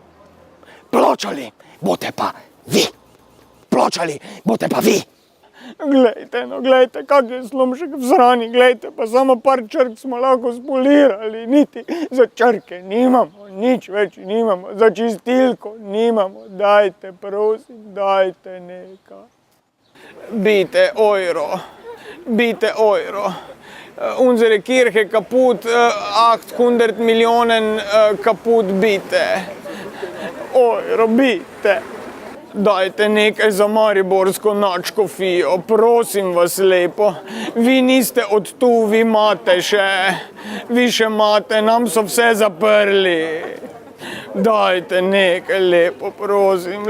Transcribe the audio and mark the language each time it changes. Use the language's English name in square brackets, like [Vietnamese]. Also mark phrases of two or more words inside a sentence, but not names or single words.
[Slovenian] Plačali boste pa vi. Plačali boste pa vi. Glejte, no, glejte, kak je slomšek v zrani, glejte, pa samo par črk smo lahko spolirali, niti za črke nimamo, nič več nimamo, za čistilko nimamo, dajte, prosim, dajte nekaj. [German] Bitte Euro. Unsere Kirche kaputt, 800 Millionen kaputt, bitte. Euro, bitte. [Slovenian] Dajte nekaj za mariborsko nadškofijo, prosim vas lepo. Vi niste od tu, vi imate še. Vi še imate, nam so vse zaprli. Dajte nekaj lepo, prosim.